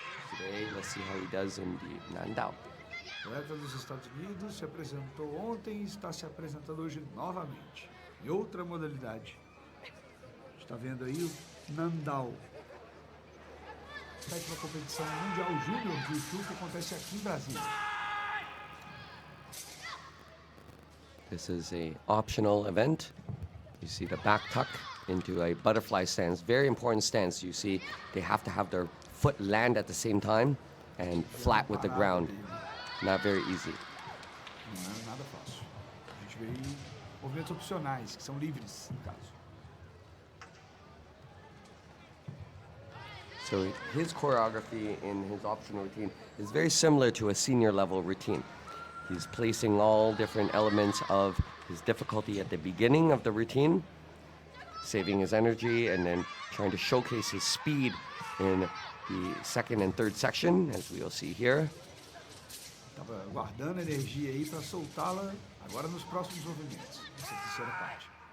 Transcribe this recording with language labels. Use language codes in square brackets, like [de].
[en] Today, let's see how he does in the Nandao. [pt] O atleta dos Estados Unidos se apresentou ontem e está se apresentando hoje novamente, em outra modalidade. Está vendo aí o Nandao. Sétima competição mundial júnior de Wushu que acontece aqui em Brasília. [en] This is a optional event. You see the back tuck into a butterfly stance. Very important stance. You see they have to have their foot land at the same time and flat with the ground. Not very easy. [pt] Não é nada fácil. A gente vê aí movimentos opcionais, que são livres, no caso. [en] So his choreography in his optional routine is very similar to a senior level routine. He's placing all different elements of his difficulty at the beginning of the routine, saving his energy, and then trying to showcase his speed in the second and third section, as we'll see here. [pt] Estava guardando energia aí para soltá-la agora nos próximos movimentos, nessa terceira parte.